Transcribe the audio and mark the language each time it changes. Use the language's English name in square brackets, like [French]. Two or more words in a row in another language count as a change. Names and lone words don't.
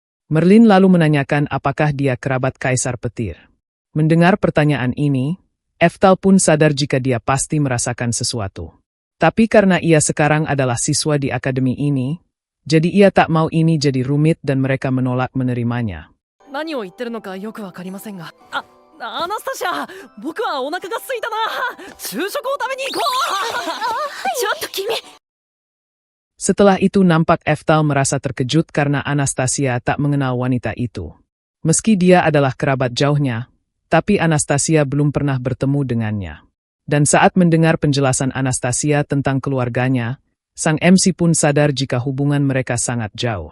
[Indonesian] Merlin lalu menanyakan apakah dia kerabat Kaisar Petir. Mendengar pertanyaan ini, Eftal pun sadar jika dia pasti merasakan sesuatu. Tapi karena ia sekarang adalah siswa di akademi ini, jadi ia tak mau ini jadi rumit dan mereka menolak menerimanya. [Japanese] 何を言ってるのかよくわかりませんが。アナスタシア、僕はお腹が空いたな。昼食を食べに行こう。ちょっと君。 [Indonesian] Setelah itu nampak Eftal merasa terkejut karena Anastasia tak mengenal wanita itu. Meski dia adalah kerabat jauhnya, tapi Anastasia belum pernah bertemu dengannya. Dan saat mendengar penjelasan Anastasia tentang keluarganya, sang MC pun sadar jika hubungan mereka sangat jauh.